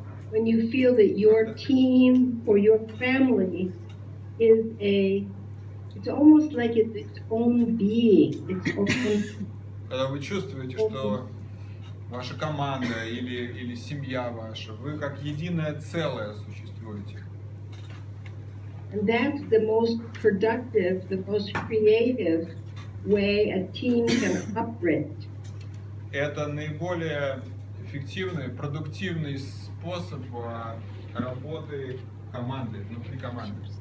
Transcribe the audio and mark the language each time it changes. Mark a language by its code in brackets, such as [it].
[en] When you feel that your team or your family is it's almost like it's its own being, its own. [ru] Когда вы чувствуете, что ваша команда или семья ваша, вы как единое целое существуете. [en] And that's the most productive, the most creative way a team can operate. [ru] Это наиболее эффективный, продуктивный способ работы команды, внутри команды.